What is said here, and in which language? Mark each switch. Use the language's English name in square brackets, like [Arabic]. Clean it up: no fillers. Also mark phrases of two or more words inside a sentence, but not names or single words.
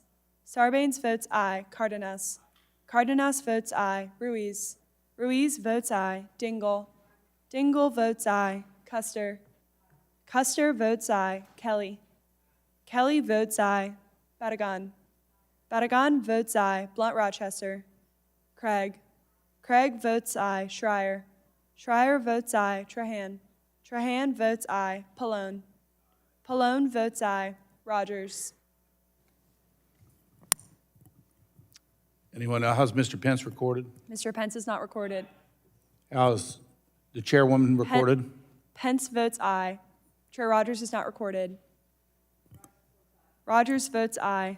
[English] Sarbanes votes aye. Cardenas. Cardenas votes aye. Ruiz. Ruiz votes aye. Dingell. Dingell votes aye. Custer. Custer votes aye. Kelly. Kelly votes aye. Barragan. Barragan votes aye. Blunt Rochester. Craig. Craig votes aye. Schreier. Schreier votes aye. Trahan. Trahan votes aye. Pallone. Pallone votes aye. Rogers. Anyone, how's Mr. Pence recorded? Mr. Pence is not recorded. How's the chairwoman recorded? Pence votes aye. Chair Rogers is not recorded. Rogers votes aye.